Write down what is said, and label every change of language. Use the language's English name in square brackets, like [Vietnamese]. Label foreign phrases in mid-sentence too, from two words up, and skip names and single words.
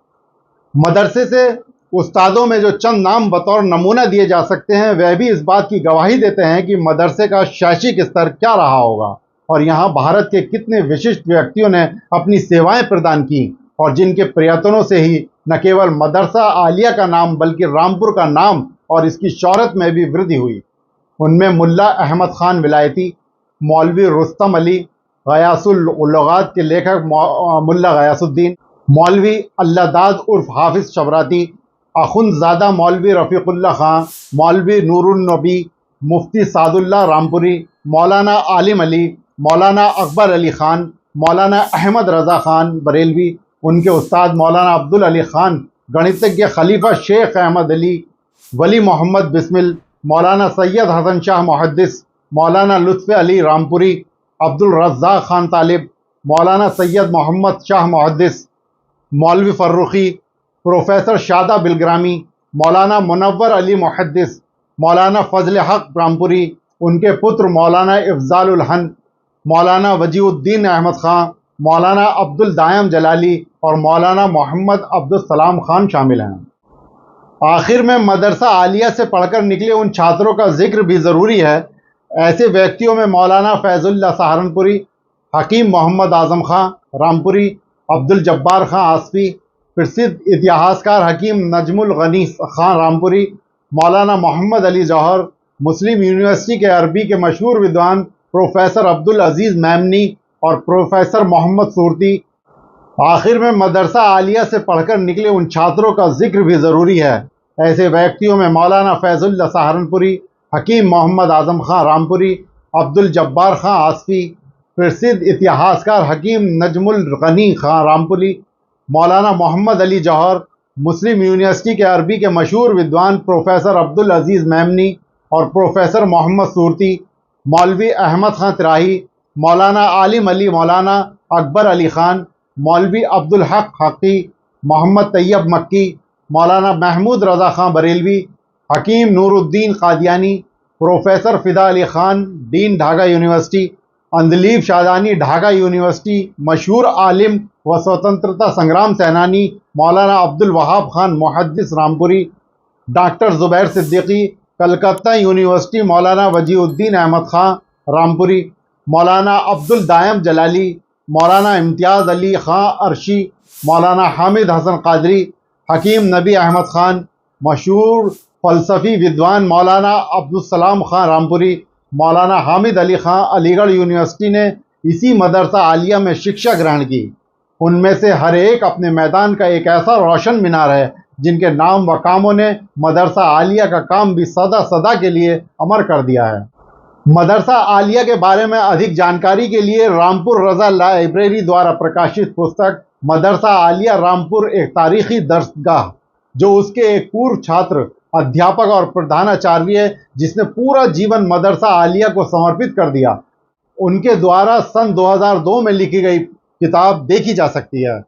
[Hindi] मदरसे से उस्तादों में जो चंद नाम बतौर नमूना दिए जा सकते हैं, वह भी इस बात की गवाही देते हैं कि मदरसे का शैक्षिक स्तर क्या रहा होगा और यहाँ भारत के कितने विशिष्ट व्यक्तियों ने अपनी सेवाएं प्रदान की और जिनके प्रयत्नों से ही न केवल मदरसा आलिया का नाम बल्कि रामपुर का नाम और इसकी शौहरत में भी वृद्धि हुई। उनमें मुल्ला अहमद खान विलायती, मौलवी रुस्तम अली, गयासुल लुगात के लेखक मुल्ला गयासुद्दीन, मौलवी अल्लादाद उर्फ हाफिज शबराती, अखुंदजादा मौलवी रफ़ीकुल्लाह खां, मौलवी नूरुन नबी, मुफ्ती सादुल्लाह रामपुरी, मौलाना आलिम अली, मौलाना अकबर अली खान, मौलाना अहमद रज़ा खान बरेलवी, उनके उस्ताद मौलाना अब्दुल अली खान, गणितज्ञ खलीफा शेख अहमद अली, वली मोहम्मद बिस्मिल, मौलाना सैयद हसन शाह मुहद्दिस, मौलाना लुत्फ़ अली रामपुरी, अब्दुल रज़्ज़ाक़ खान तालिब, मौलाना सैयद मोहम्मद शाह मुहद्दिस, मौलवी फ़र्रुख़ी, प्रोफेसर शादा बिलग्रामी, मौलाना मुनव्वर अली मुहद्दिस, मौलाना फजल हक रामपुरी, उनके पुत्र मौलाना इफ़ज़ालुल हन, मौलाना वजीउद्दीन अहमद खां, मौलाना अब्दुल दायम जलाली और मौलाना मोहम्मद अब्दुल सलाम खान शामिल हैं। आखिर में मदरसा आलिया से पढ़कर निकले उन छात्रों का जिक्र भी ज़रूरी है। ऐसे व्यक्तियों में मौलाना फैज़ुल्लाह सहारनपुरी, हकीम मोहम्मद आज़म खां रामपुरी, अब्दुल जब्बार खां आसफ़ी, प्रसिद्ध इतिहासकार हकीम नजमुल गनी खां रामपुरी, मौलाना मोहम्मद अली जौहर, मुस्लिम यूनिवर्सिटी के अरबी के मशहूर विद्वान प्रोफेसर अब्दुल अजीज़ मैमनी और प्रोफेसर मोहम्मद सूरती। आखिर में मदरसा आलिया से पढ़कर निकले उन छात्रों का जिक्र भी ज़रूरी है। ऐसे व्यक्तियों में मौलाना फैज़ुल्लाह सहारनपुरी, हकीम मोहम्मद आज़म खां रामपुरी, अब्दुल जब्बार खां आसफ़ी, प्रसिद्ध इतिहासकार हकीम नजमुल गनी खां रामपुरी, मौलाना मोहम्मद अली जौहर, मुस्लिम यूनिवर्सिटी के अरबी के मशहूर विद्वान प्रोफेसर अब्दुल अजीज़ मैमनी और प्रोफेसर मोहम्मद सूरती, मौलवी अहमद खां तिराही, मौलाना आलिम अली, मौलाना अकबर अली ख़ान, मौलवी अब्दुल हक हक़ी, मोहम्मद तैयब मक्की, मौलाना महमूद रज़ा खां बरेलवी, हकीम नूरुद्दीन कादियानी, प्रोफेसर फ़िदा अली ख़ान, डीन ढाका यूनिवर्सिटी, अंदलीब शादानी ढाका यूनिवर्सिटी, मशहूर आलिम व स्वतंत्रता संग्राम सेनानी मौलाना अब्दुल वहाब खान मुहद्दिस रामपुरी, डॉक्टर ज़ुबैर सिद्दीकी, कलकत्ता यूनिवर्सिटी मौलाना वजीउद्दीन अहमद खां रामपुरी, मौलाना अब्दुल दायम जलाली, मौलाना इम्तियाज़ अली खां अरशी, मौलाना हामिद हसन कादरी, हकीम नबी अहमद खान, मशहूर फ़लसफ़ी विद्वान मौलाना अब्दुल सलाम खां रामपुरी, मौलाना हामिद अली खां अलीगढ़ यूनिवर्सिटी ने इसी मदरसा आलिया में शिक्षा ग्रहण की। उनमें से हर एक अपने मैदान का एक ऐसा रोशन मीनार है जिनके नाम व कामों ने मदरसा आलिया का काम भी सदा सदा के लिए अमर कर दिया है। मदरसा आलिया के बारे में अधिक जानकारी के लिए रामपुर रज़ा लाइब्रेरी द्वारा प्रकाशित पुस्तक मदरसा आलिया रामपुर एक तारीखी दरसगाह, जो उसके एक पूर्व छात्र अध्यापक और प्रधानाचार्य जिसने पूरा जीवन मदरसा आलिया को समर्पित कर दिया, उनके द्वारा सन 2002 में लिखी गई किताब देखी जा सकती है।